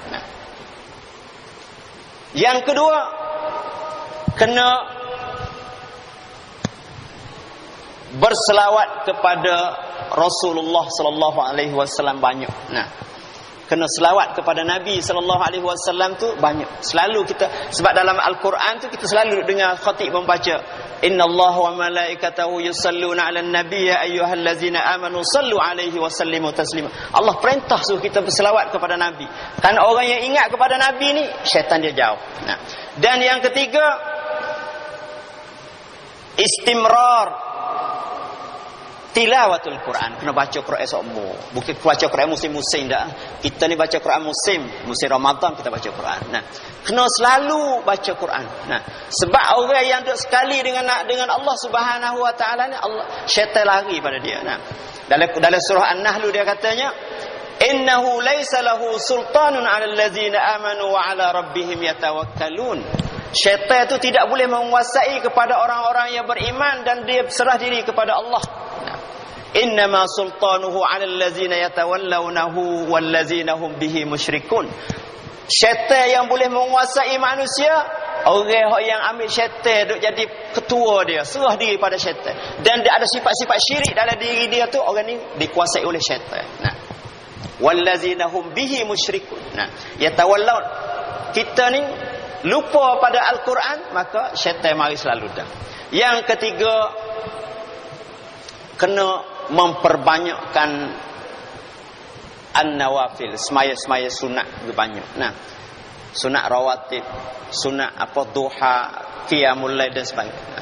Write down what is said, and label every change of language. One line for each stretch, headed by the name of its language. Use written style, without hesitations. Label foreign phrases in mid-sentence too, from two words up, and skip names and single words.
Malay: Nah, yang kedua, kena berselawat kepada Rasulullah
Arabic: صلى الله عليه وسلم
Malay: banyak. Nah, kena selawat kepada Nabi
Arabic: صلى الله عليه وسلم
Malay: tu banyak. Selalu kita, sebab dalam Al-Quran tu kita selalu dengar khatib membaca
Arabic: إن الله وملائكته يصلون على النبي يا أيها الذين آمنوا صلوا عليه وسلموا تسليما.
Malay: Allah perintah suruh kita berselawat kepada Nabi. Karena orang yang ingat kepada Nabi ni, syaitan dia jauh. Nah, dan yang ketiga,
Arabic: استمرار تلاوة القرآن.
Malay: Kena baca Quran semua. Bukan baca Quran musim-musim dah. Kita ni baca Quran musim Ramadan kita baca Quran. Nah, kena selalu baca Quran. Nah, sebab orang yang duduk sekali dengan Allah
Arabic: سبحانه وتعالى
Malay: ni, Allah, syaitan lari pada dia. Nah, dalam surah An-Nahl dia katanya
Arabic: إنه ليس له سلطان على الذين آمنوا وعلى ربهم يتوكلون.
Malay: Syaitan itu tidak boleh menguasai kepada orang-orang yang beriman dan dia berserah diri kepada Allah.
Arabic: إنما سلطانه على الذين يتولونه والذين هم به مشركون.
Malay: Syaitan yang boleh menguasai manusia, orang yang ambil syaitan duk jadi ketua dia, serah diri pada syaitan, dan dia ada sifat-sifat syirik dalam diri dia tu, orang ni dikuasai oleh syaitan.
Arabic: Nah, والذين هم به مشركون.
Malay: Nah, yatawallaw, kita ni lupa pada Al-Quran, maka syaitan mari selalu dah. Yang ketiga, kena memperbanyakkan an-nawafil, semaya-semaya sunat banyak. Nah, sunat rawatib, sunat apa duha,
Arabic: قيام الليل
Malay: dan sebagainya.